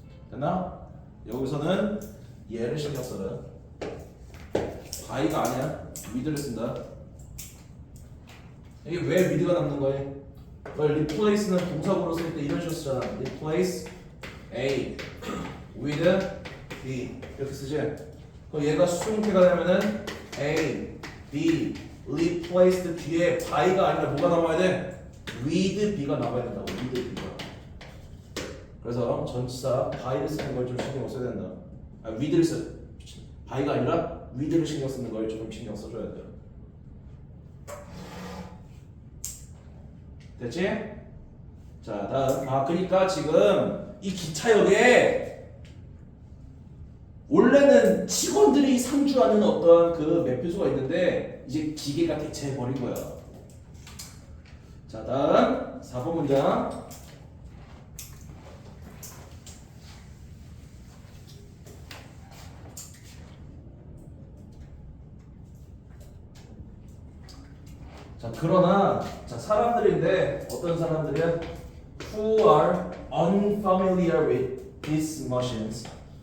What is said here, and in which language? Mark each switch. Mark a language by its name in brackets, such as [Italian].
[Korean] 됐나? 여기서는 얘를 신경 써라. by가 아니야. with를 쓴다. 이게 왜 with가 남는 거야? replace는 동사구로 쓸 때 이런 식으로 쓰잖아. [English] replace A with B [Korean] 이렇게 쓰지? 그럼 얘가 수동태가 되면은 A, B, replaced 뒤에 by가 아니라 뭐가 나와야 돼? with B가 나와야 된다고. with B가. 그래서 전치사 by를 쓰는 걸 좀 신경 써야 된다. with를 by가 아니라 with를 신경 쓰는 걸 좀 신경 써줘야 돼요. 됐지? 자, 다음. 그러니까 지금 이 기차역에 원래는 직원들이 상주하는 어떤 그 매표소가 있는데 이제 기계가 대체해버린 거야. 자, 다음 4번 문장. 자, 그러나 자, 사람들인데 어떤 사람들이야? [English] Who are unfamiliar with these machines.